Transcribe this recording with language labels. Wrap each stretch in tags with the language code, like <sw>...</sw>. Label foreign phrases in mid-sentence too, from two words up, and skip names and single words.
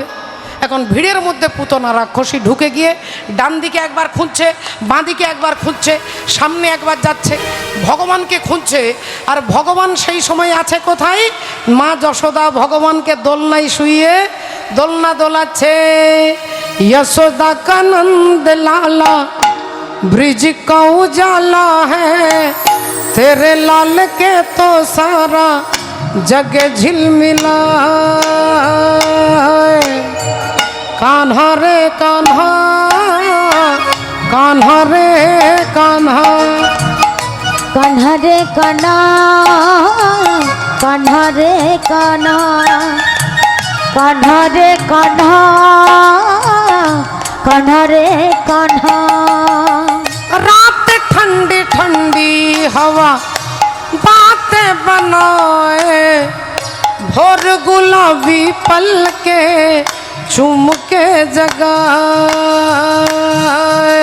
<bn>এখন ভিড়ের মধ্যে পুতনা রাক্ষসী ঢুকে গিয়ে ডান দিকে একবার খুঁজছে, বাঁ দিকে একবার খুঁজছে, সামনে একবার যাচ্ছে, ভগবানকে খুঁজছে। আর ভগবান সেই সময় আছে কোথায়? মা যশোদা ভগবানকে দোলনায় শুইয়ে দোলনা দোলাচ্ছে।</bn> <hi>यशोदा का नंद लाला ब्रिज का उजाला है, तेरे लाल के तो सारा जग झिलमिला है। कान्हा रे कान्हा, कान्हा रे कान्हा, कान्हा रे कान्हा, कान्हा रे कान्हा, कान्हा रे कान्हा, कान्हा रे कान्हा। रात ठंडी ठंडी हवा बातें बनाए, भोर गुलाबी पल के चुम के जगाए।</hi>